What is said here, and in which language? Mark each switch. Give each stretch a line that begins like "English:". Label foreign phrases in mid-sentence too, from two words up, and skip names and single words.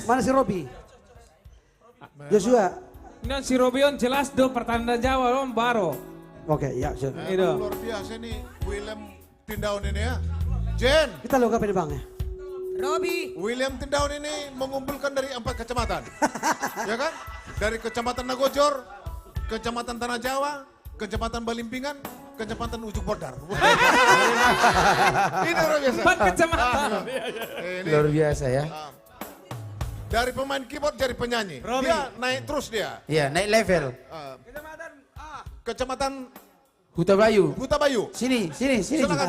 Indonesian: mana si Robi? Joshua. Ini si Robion jelas do pertanda Jawa dong baru. Oke, ya. Jen. Itu. Luar biasa nih William Tindaun ini ya. Jen, Kita lihat apa nih Bang ya? Robi. William Tindaun ini mengumpulkan dari 4 kecamatan. Ya kan? Dari Kecamatan Nagojor, Kecamatan Tanah Jawa, Kecamatan Balimpingan, Kecamatan Ujung Bordar. Ini luar biasa. 4 kecamatan. Ini, Luar biasa ya. dari pemain keyboard jadi penyanyi. Dia naik terus dia. Iya, naik level. Kecamatan Huta Bayu. Huta Bayu. Sini. Silakan.